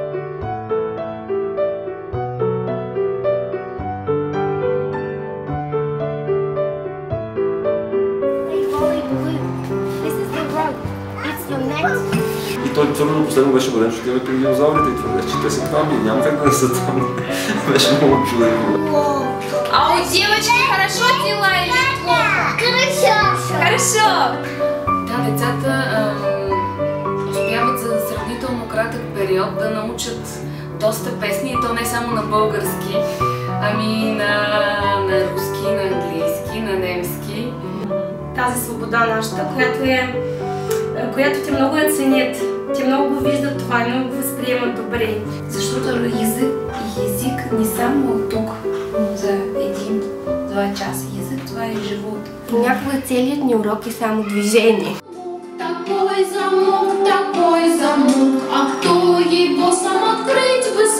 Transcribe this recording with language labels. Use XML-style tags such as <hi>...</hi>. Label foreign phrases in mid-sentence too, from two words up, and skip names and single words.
<bg>И той твърдо последно беше убеден, че отиваме при динозаврите и твърде, че те са там и няма как да не са там. Беше много чудесно.</bg> <ru>А у девочки хорошо дела или плохо? Хорошо. Хорошо.</ru> <bg>Да, децата успяват за сравнително кратък период да научат доста песни, и то не само на български, ами на руски, на английски, на немски. Тази свобода нашата, която те много я ценят, те много го виждат това и много го възприемат добре. Защото език не само от тук за 1-2 часа. Език това е живот. Понякога целият ни урок е само движение.</bg> <ru>Такой замок, а кто его сам открыть</ru>